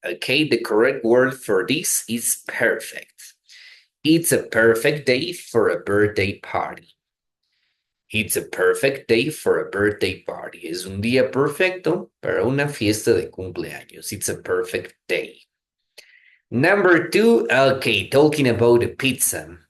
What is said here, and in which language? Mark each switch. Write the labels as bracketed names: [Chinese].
[English] Okay, the correct word for this is perfect. It's a perfect day for a birthday party. It's a perfect day for a birthday party. [Spanish] Es un día perfecto para una fiesta de cumpleaños. [English] It's a perfect day. Number two, okay, talking about the pizza.